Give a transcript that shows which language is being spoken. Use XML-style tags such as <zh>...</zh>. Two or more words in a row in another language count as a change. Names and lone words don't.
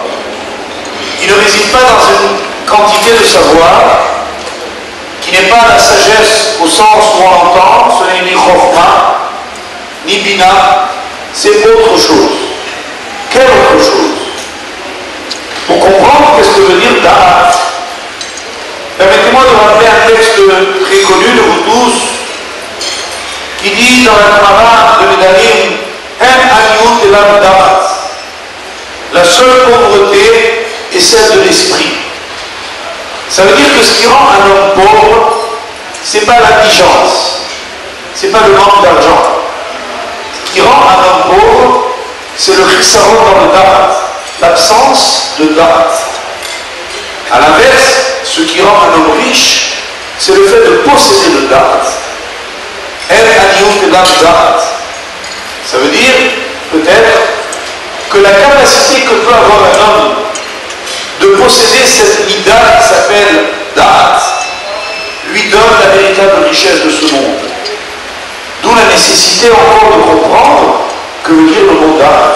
<fr>Il ne réside pas dans une quantité de savoir qui n'est pas la sagesse au sens où on l'entend, ce n'est ni chofma, ni bina, c'est autre chose. Quelle autre chose? Pour comprendre qu'est-ce que veut dire da'at, permettez-moi de rappeler un texte très connu de vous tous qui dit dans la Gemara de Nedarim,</fr> <he>אין עניות אלא דעת,</he> <fr>la seule pauvreté est celle de l'esprit. Ça veut dire que ce qui rend un homme pauvre, c'est pas l'indigence, c'est pas le manque d'argent. Ce qui rend un homme pauvre, c'est le chisaron dans le da'at, l'absence de da'at. A l'inverse, ce qui rend un homme riche, c'est le fait de posséder le da'at.</fr> <he>אין עניות אלא דעת.</he> <fr>Ça veut dire, peut-être, que la capacité que peut avoir un homme de posséder cette mida qui s'appelle da'at lui donne la véritable richesse de ce monde. D'où la nécessité encore de comprendre que veut dire le mot da'at.</fr>